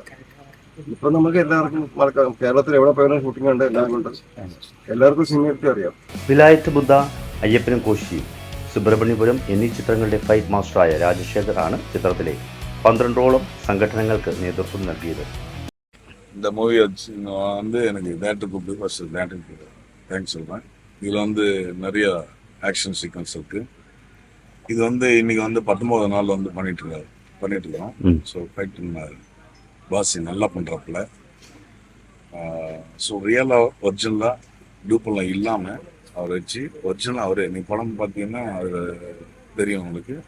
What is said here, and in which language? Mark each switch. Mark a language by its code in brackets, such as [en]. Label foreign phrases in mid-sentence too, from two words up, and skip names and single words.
[ml] ഇപ്പൊ നമുക്ക് എല്ലാവർക്കും മറക്കാം. കേരളത്തിൽ എവിടെ പോയാലും ഷൂട്ടിംഗ് ഉണ്ട്, എല്ലാവർക്കും സിനിമയൊക്കെ അറിയാം. വിലായത്ത് ബുദ്ധ, അയ്യപ്പനും കോശിയും, സുബ്രഹ്മണ്യപുരം എന്നീ ചിത്രങ്ങളുടെ [en] fight masterāya [ml] രാജശേഖർ ആണ് ചിത്രത്തിലെ 12ഓളം സംഘടനകൾക്ക് നേതൃത്വം നൽകിയത്. [ta] இந்த மூவி வந்து எனக்கு தேட்டர் கூப்பிட்டு [en] first theaterukku thanks [ta] சொல்கிறேன். இதில் வந்து நிறைய [en] action sequence [ta] இருக்கு. இது வந்து இன்னைக்கு வந்து 19 நாள் வந்து பண்ணிட்டு இருக்கோம். ஸோ ஃபைட் பாசி நல்லா பண்ணுறப்பல, ஸோ ரியலாக ஒரிஜினலாக டூப்பெல்லாம் இல்லாமல் அவரை வச்சு ஒரிஜினலாக அவரு நீங்கள் படம் பார்த்தீங்கன்னா அது தெரியும் உங்களுக்கு.